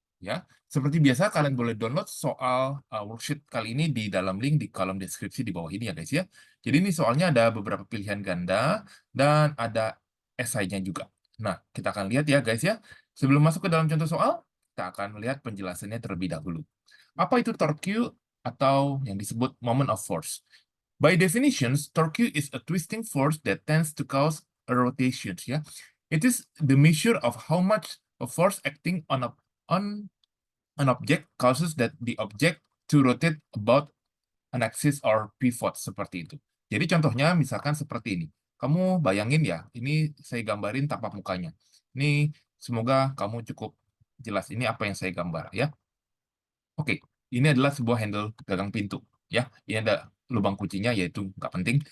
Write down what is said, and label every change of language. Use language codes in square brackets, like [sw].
[id] Ya, seperti biasa kalian boleh download soal worksheet kali ini di dalam link di kolom deskripsi di bawah ini ya guys ya. Jadi ini soalnya ada beberapa pilihan ganda dan ada esainya juga. Nah, kita akan lihat ya guys ya. Sebelum masuk ke dalam contoh soal, kita akan melihat penjelasannya terlebih dahulu. Apa itu torque atau yang disebut moment of force? [en] By definition, torque is a twisting force that tends to cause a rotation. Ya, it is the measure of how much a force acting on an object causes that the object to rotate about an axis or pivot [id] seperti itu. Jadi contohnya misalkan seperti ini. Kamu bayangin ya, ini saya gambarin tapak mukanya. Ini semoga kamu cukup jelas ini apa yang saya gambar ya. Oke, ini adalah sebuah handle gagang pintu, ya. Ini ada lubang kuncinya, yaitu nggak penting.